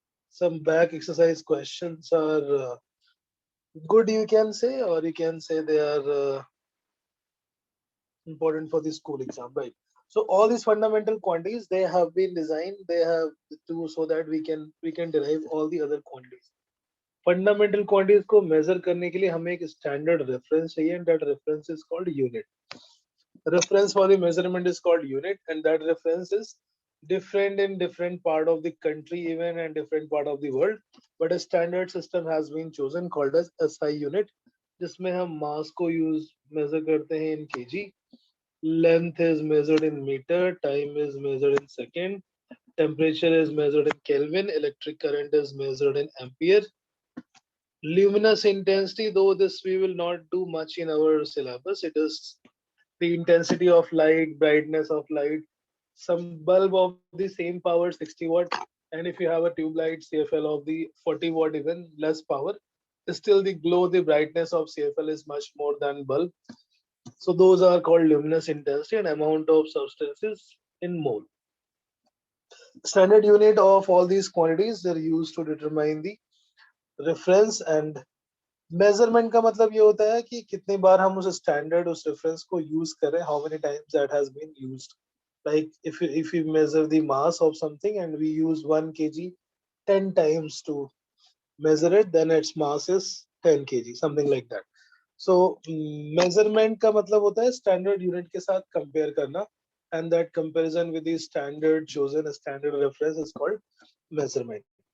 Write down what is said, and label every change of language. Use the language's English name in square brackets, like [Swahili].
[English] Some back exercise questions are good, you can say, or you can say they are important for the school exam, right? So all these fundamental quantities, they have been designed, they have to, so that we can derive all the other quantities. Fundamental quantities [Hindi] को major करने के लिए हमें एक standard reference चाहिए, [English] And that reference is called unit. Reference for the measurement is called unit, and that reference is different in different part of the country even and different part of the world, but a standard system has been chosen called as SI unit, [Hindi] जिसमें हम mass को use measure करते हैं [English] in kg, length is measured in meter, time is measured in second, temperature is measured in Kelvin, electric current is measured in ampere. Luminous intensity, though this we will not do much in our syllabus, it is the intensity of light, brightness of light. Some bulb of the same power, 60 watt, and if you have a tube light CFL of the 40 watt, even less power, still the glow, the brightness of CFL is much more than bulb. So those are called luminous intensity and amount of substances in mole. Standard unit of all these quantities, they're used to determine the reference, and [Hindi] measurement का मतलब ये होता है कि कितनी बार हम उस standard उस रेफरेंस को यूज करें, [English] How many times that has been used. Like if you measure the mass of something and we use 1 kg 10 times to measure it, then its mass is 10 kg, something like that. So measurement [Hindi] का मतलब होता है standard unit के साथ compare करना, [English] and that comparison with the standard chosen, a standard reference, is called measurement.